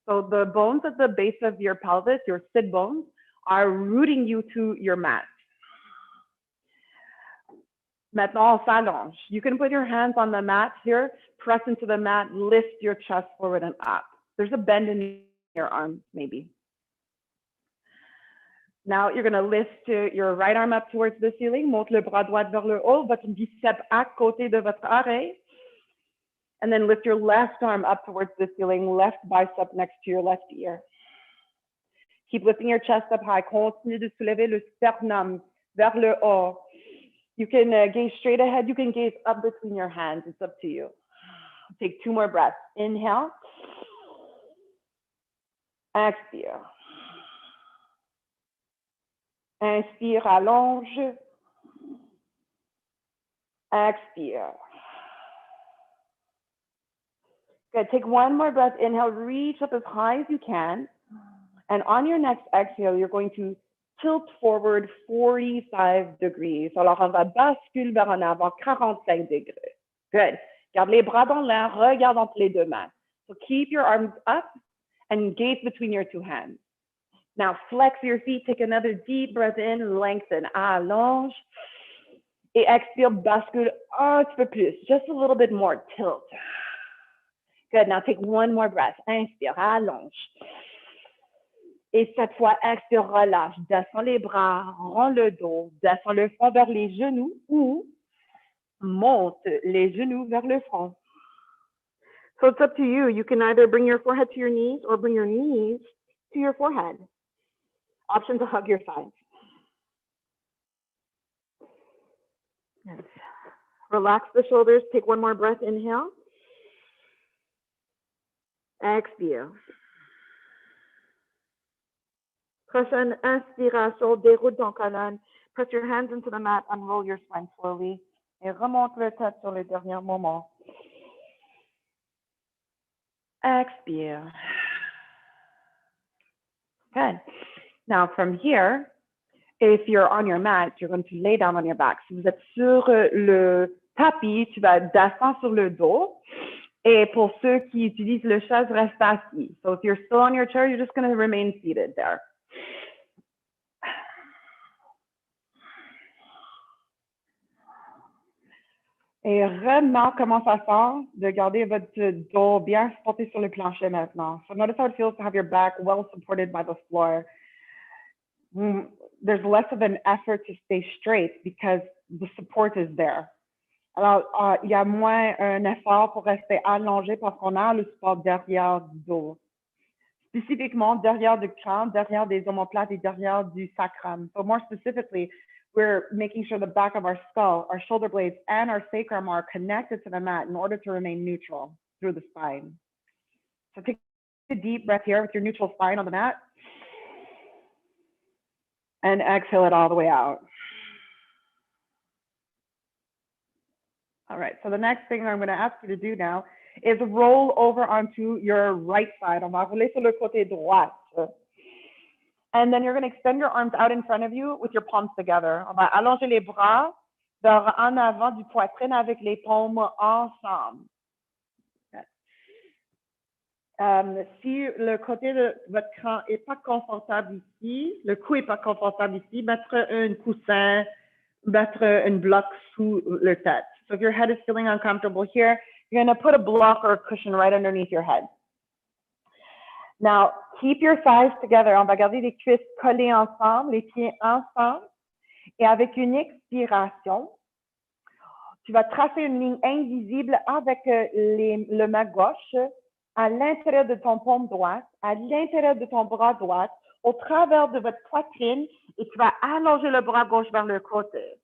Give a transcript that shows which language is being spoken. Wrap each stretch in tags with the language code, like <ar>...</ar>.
<en>So the bones at the base of your pelvis, your sit bones, are rooting you to your mat.</en> <fr>Maintenant, on s'allonge.</fr> <en>You can put your hands on the mat here, press into the mat, lift your chest forward and up. There's a bend in your arms, maybe. Now, you're going to lift your right arm up towards the ceiling.</en> <fr>Monte le bras droit vers le haut, votre biceps à côté de votre oreille.</fr> <en>And then lift your left arm up towards the ceiling, left bicep next to your left ear. Keep lifting your chest up high.</en> <fr>Continue de soulever le sternum vers le haut.</fr> <en>You can gaze straight ahead. You can gaze up between your hands. It's up to you. Take 2 more breaths. Inhale.</en> <fr>Expire. Inspire, allonge. Expire.</fr> <en>Good. Take one more breath. Inhale, reach up as high as you can. And on your next exhale, you're going to tilt forward 45 degrees.</en> <fr>Alors, on va basculer vers en avant 45 degrés. Good. Garde les bras dans l'air, regarde entre les deux mains.</fr> <en>So keep your arms up and gaze between your two hands. Now, flex your feet, take another deep breath in, lengthen, allonge.</en> <fr>Et expire, bascule un petit peu plus,</fr> <en>just a little bit more, tilt. Good, now take one more breath.</en> <fr>Inspire, allonge. Et cette fois, expire, relâche. Descends les bras, rends le dos, descends le front vers les genoux ou monte les genoux vers le front.</fr> <en>So it's up to you. You can either bring your forehead to your knees or bring your knees to your forehead. Option to hug your sides. Yes. Relax the shoulders. Take one more breath. Inhale.</en> <fr>Expire. Prochaine inspiration, déroule ton colonne.</fr> <en>Press your hands into the mat, unroll your spine slowly.</en> <fr>Et remonte le tête sur le dernier moment. Expire.</fr> <en>Good. Now from here, if you're on your mat, you're going to lay down on your back.</en> <fr>Si vous êtes sur le tapis, tu vas descendre sur le dos. Et pour ceux qui utilisent le chaise, reste assis.</fr> <en>So if you're still on your chair, you're just going to remain seated there.</en> <fr>Et vraiment, comment ça sent de garder votre dos bien supporté sur le plancher maintenant.</fr> <en>So notice how it feels to have your back well supported by the floor. There's less of an effort to stay straight because the support is there.</en> <fr>Alors, il y a moins un effort pour rester allongé parce qu'on a le support derrière du dos. Spécifiquement derrière du crâne, derrière des omoplates et derrière du sacrum.</fr> <en>So more specifically, we're making sure the back of our skull, our shoulder blades, and our sacrum are connected to the mat in order to remain neutral through the spine. So take a deep breath here with your neutral spine on the mat. And exhale it all the way out. All right, so the next thing I'm going to ask you to do now is roll over onto your right side.</en> <fr>On va rouler sur le côté droit.</fr> <en>And then you're going to extend your arms out in front of you with your palms together.</en> <fr>On va allonger les bras vers en avant du poitrine avec les paumes ensemble. Si le côté de votre crâne n'est pas confortable ici, le cou n'est pas confortable ici, mettre un coussin, mettre un bloc sous le tête.</fr> <en>So if your head is feeling uncomfortable here, you're going to put a block or a cushion right underneath your head. Now, keep your thighs together.</en> <fr>On va garder les cuisses collées ensemble, les pieds ensemble. Et avec une expiration, tu vas tracer une ligne invisible avec le main gauche à l'intérieur de ton paume droite, à l'intérieur de ton bras droit, au travers de votre poitrine, et tu vas allonger le bras gauche vers le côté.</fr>